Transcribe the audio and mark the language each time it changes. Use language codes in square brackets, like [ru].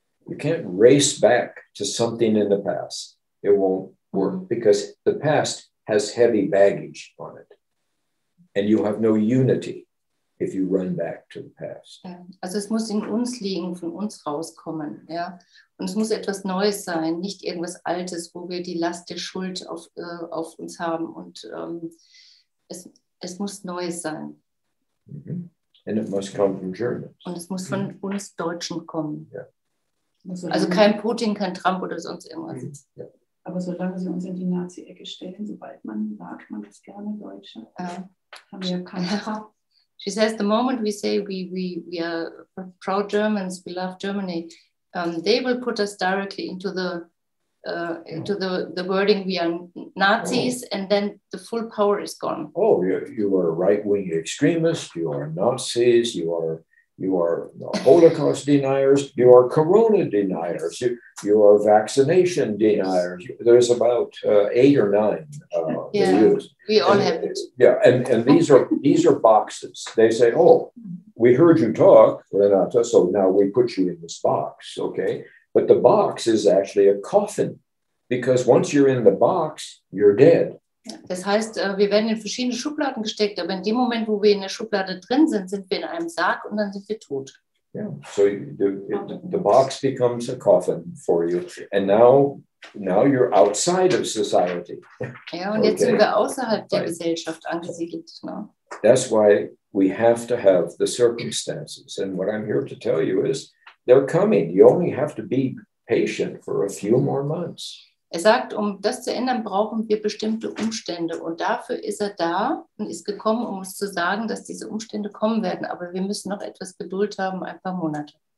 [en] You can't race back to something in the past. It won't work because the past has heavy baggage on it. And you have no unity if you run back to the past. [de] Also es muss in uns liegen, von uns rauskommen. Ja? Und es muss etwas Neues sein, nicht irgendwas Altes, wo wir die Last der Schuld auf uns haben. Und es muss Neues sein. Mm-hmm. [en] And it must come from Germans. [de] Und es muss von uns Deutschen kommen. [en] Yeah. [de] Also kein Putin, kein Trump oder sonst irgendwas. [en] Yeah. [de] Aber solange sie uns in die Nazi-Ecke stellen, sobald man sagt, man ist gerne Deutsche, haben wir keine. [en] She says the moment we say we are proud Germans, we love Germany, they will put us directly into the wording we are Nazis, and then the full power is gone. Oh, you are right-wing extremists, you are Nazis, you are Holocaust deniers, you are Corona deniers, you are vaccination deniers. There's about 8 or 9. We all have it. Yeah, and these are boxes. They say, oh, we heard you talk, Renata, so now we put you in this box, okay? But the box is actually a coffin, because once you're in the box, you're dead. [de] Das heißt, wir werden in verschiedene Schubladen gesteckt, aber in dem Moment, wo wir in der Schublade drin sind, sind wir in einem Sarg und dann sind wir tot. [en] Yeah, so the box becomes a coffin for you, and now you're outside of society. [de] Ja, und jetzt sind wir außerhalb der Gesellschaft angesiedelt. Ne? [en] That's why we have to have the circumstances, and what I'm here to tell you is they're coming. You only have to be patient for a few more months. [de] Sagt, das zu ändern, brauchen wir bestimmte Umstände. Und dafür ist da und ist gekommen, um uns zu sagen, dass diese Umstände kommen werden. Aber wir müssen noch etwas Geduld haben, ein paar Monate.